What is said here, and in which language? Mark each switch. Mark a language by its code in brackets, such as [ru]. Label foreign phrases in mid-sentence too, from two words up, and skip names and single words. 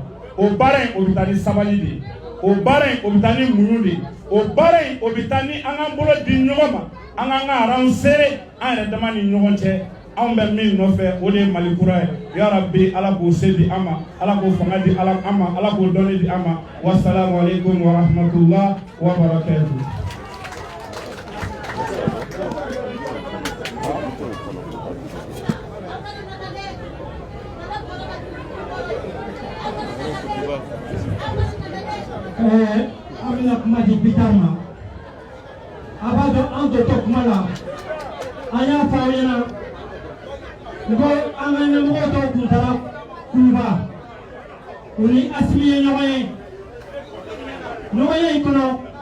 [bm] O baara in o bɛ taa ni sabali de ye o baara in o bɛ taa ni muɲu de ye o baara in o bɛ taa ni an k'an bolo di ɲɔgɔn ma an k'an ka ranw serrer an yɛrɛ dama ni ɲɔgɔn cɛ. Anw bɛ min nɔfɛ o de ye Mali kura ye [ar] يا رب [bm] Ala k'o se di an ma Ala k'o fanga di an ma Ala k'o dɔnni di an ma [ar] والسلام عليكم ورحمة الله وبركاته. [bm] An bɛna kuma di Bitar ma a b'a dɔn an tɔ kuma la an y'a fɔ aw ɲɛna n ko an ka ɲɛmɔgɔ dɔw tun taara Kuluba u ni Asimi ye ɲɔgɔn ye ɲɔgɔnye in kɔnɔ